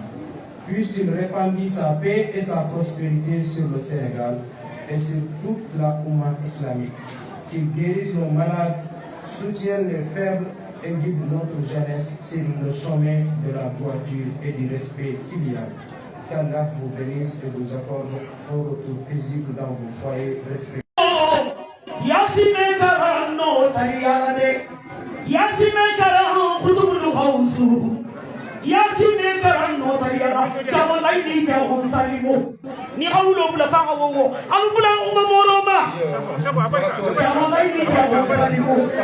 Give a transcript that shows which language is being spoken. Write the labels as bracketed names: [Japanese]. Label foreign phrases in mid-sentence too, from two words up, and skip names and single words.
[French] Puisse-t-il répandre sa paix et sa prospérité sur le Sénégal et sur toute la Oumma islamique. Qu'il guérisse nos malades, soutienne les faibles et guide notre jeunesse sur le chemin de la droiture et du respect filial. Qu'Allah vous bénisse et vous accorde un retour paisible dans vos foyers respectifs. Yasine karan no tariya jamu laini jamu salimu ni hawlo bula fa hawo alu bula umma moroma jamu laini jamu salimu